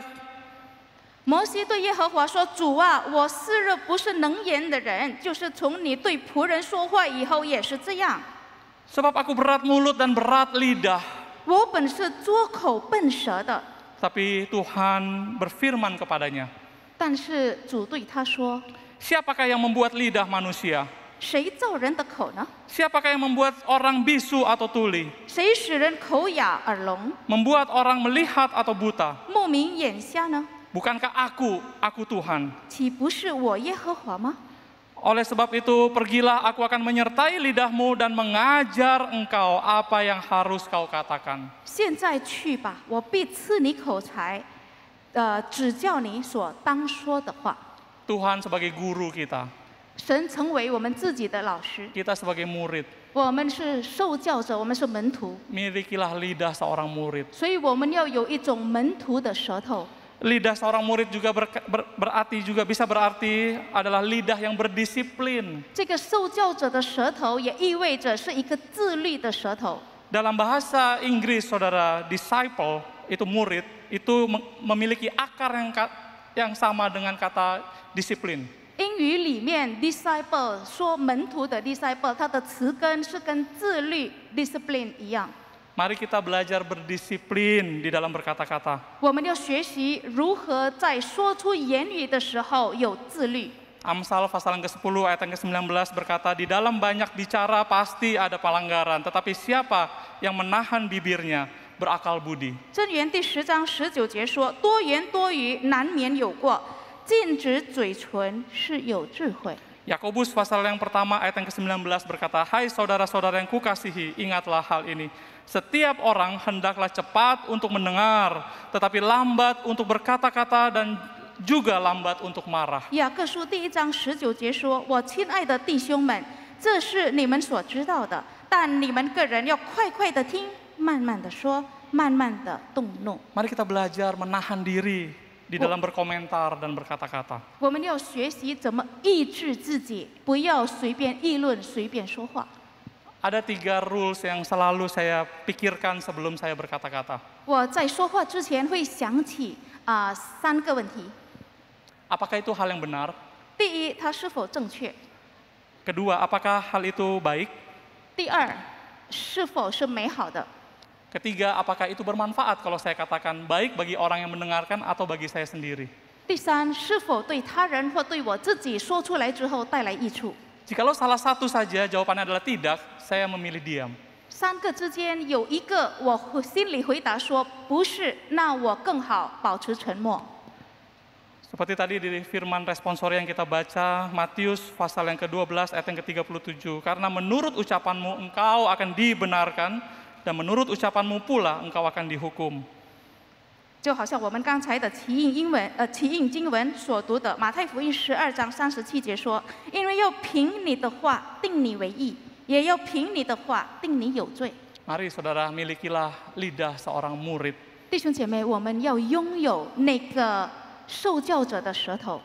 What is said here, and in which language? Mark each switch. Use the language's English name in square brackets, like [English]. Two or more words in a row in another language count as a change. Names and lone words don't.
[Chinese] 摩西对耶和华说：“主啊，我昔日不是能言的人，就是从你对仆人说话以后也是这样。 [Indonesian] Sebab aku berat mulut dan berat lidah. [Chinese] 我本是拙口笨舌的。” [Indonesian] Tapi Tuhan berfirman kepadanya, [Chinese] 但是主对他说 [Indonesian] siapakah yang membuat lidah manusia? [Chinese] 谁造人的口呢？ [Indonesian] Siapakah yang membuat orang bisu atau tuli? [Chinese] 谁使人口哑耳聋， [Indonesian] Membuat orang melihat atau buta? [Chinese] 目明眼瞎呢？ [Indonesian] Bukankah aku Tuhan? [Chinese] 岂不是我耶和华吗？ [Indonesian] Oleh sebab itu, pergilah, aku akan menyertai lidahmu dan mengajar engkau apa yang harus kau katakan. [Chinese] 现在去吧，我必赐你口才，指教你所当说的话。 [Indonesian] Tuhan sebagai guru kita, [Chinese] 神成为我们自己的老师， [Indonesian] kita sebagai murid, [Chinese] 我们是受教者，我们是门徒， [Indonesian] milikilah lidah seorang murid. [Chinese] 所以我们要有一种门徒的舌头。 [Indonesian] Lidah seorang murid juga bisa berarti adalah lidah yang berdisiplin. [Chinese] 这个受教者的舌头也意味着是一个自律的舌头。 [Indonesian] Dalam bahasa Inggris, saudara, disciple itu murid itu memiliki akar yang sama dengan kata disiplin. [Chinese] 英语里面 disciple 说门徒的 disciple， 它的词根是跟自律 discipline 一样。 [Indonesian] Mari kita belajar berdisiplin di dalam berkata-kata. [Chinese] 我们要学习如何在说出言语的时候有自律。 [Indonesian] Amsal pasal yang ke-10 ayat yang ke-19 berkata, di dalam banyak bicara pasti ada pelanggaran, tetapi siapa yang menahan bibirnya berakal budi. [Chinese] 箴言第10章19节说：“多言多语难免有过，禁止嘴唇是有智慧。” [Indonesian] Yakobus pasal yang pertama ayat yang ke-19 berkata, hai saudara-saudara yang kukasihi, ingatlah hal ini. Setiap orang hendaklah cepat untuk mendengar, tetapi lambat untuk berkata-kata dan juga lambat untuk marah. [Chinese] 雅各书第1章19节说：“我亲爱的弟兄们，这是你们所知道的，但你们个人要快快的听，慢慢的说，慢慢的动怒。” [Indonesian] Mari kita belajar menahan diri di dalam berkomentar dan berkata-kata. [Chinese] 我们要学习怎么抑制自己，不要随便议论、随便说话。 [Indonesian] Ada 3 rules yang selalu saya pikirkan sebelum saya berkata-kata. [Chinese] 我在说话之前会想起3个问题。 [Indonesian] Apakah itu hal yang benar? [Chinese] 第一，它是否正确？ [Indonesian] Kedua, apakah hal itu baik? [Chinese] 第二，是否是美好的？ [Indonesian] Ketiga, apakah itu bermanfaat kalau saya katakan baik bagi orang yang mendengarkan atau bagi saya sendiri? [Chinese] 第三，是否对他人或对我自己说出来之后带来益处？ [Indonesian] Jikalau salah satu saja jawabannya adalah tidak, saya memilih diam. [Chinese] 3 个之间有一个我心里回答说不是，那我更好保持沉默。 [Indonesian] Seperti tadi di firman responsori yang kita baca, Matius pasal yang ke-12 ayat yang ke-37. Karena menurut ucapanmu engkau akan dibenarkan, dan menurut ucapanmu pula engkau akan dihukum. [Chinese] 就好像我们刚才的齐印经文所读的马太福音12章37节说：“因为要凭你的话定你为义，也要凭你的话定你有罪。” [Indonesian] Mari saudara, milikilah lidah seorang murid. [Chinese] 弟兄姐妹，我们要拥有那个受教者的舌头，